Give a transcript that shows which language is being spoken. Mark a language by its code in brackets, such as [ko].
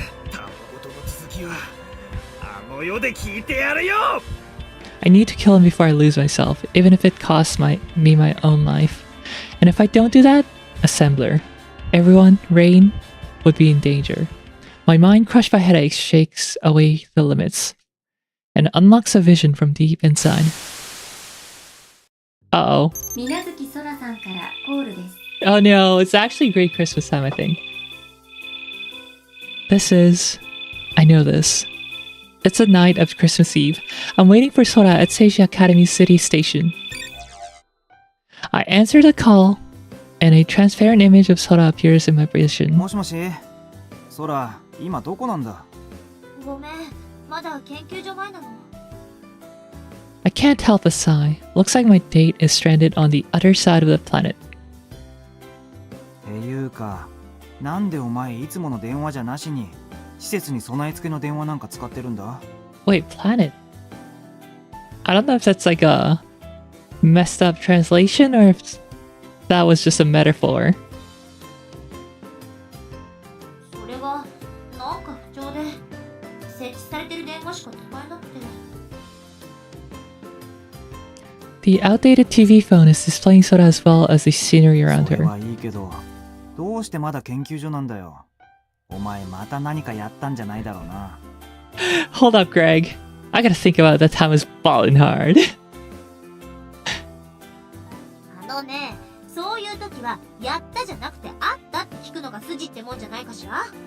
[ja] たわごとの続きはあの世で聞いてやるよ。 [en] I need to kill him before I lose myself, even if it costs me my own life. And if I don't do that, Assembler, everyone, Rain, would be in danger. My mind, crushed by headaches, shakes away the limits and unlocks a vision from deep inside. Uh-oh. [ja] 水無月空さんからコールです。 [en] Oh no, it's actually great Christmas time, I think. I know this. It's the night of Christmas Eve. I'm waiting for Sora at Seiji Academy City Station. I answer the call, and a transparent image of Sora appears in my vision. [ja] もしもし、ソラ、今どこなんだ？ごめん、まだ研究所前なの。 [en] I can't help but sigh. Looks like my date is stranded on the other side of the planet. [ja] っていうか、なんでお前いつもの電話じゃなしに施設に備え付けの電話なんか使ってるんだ？ [en] Wait, planet? I don't know if that's like a messed up translation or if that was just a metaphor. [ja] それがなんか不調で設置されてる電話しか使えなくて。 [en] The outdated TV phone is displaying Sora as well as the scenery around [ja] それ [en] her. [ja] はいいけど、どうしてまだ研究所なんだよ。お前また何かやったんじゃないだろうな。 [en] Hold up, Greg. I gotta think about that time I was balling hard. [ja] あのね、そういう時はやったじゃなくてあったって聞くのが筋ってもんじゃないかしら。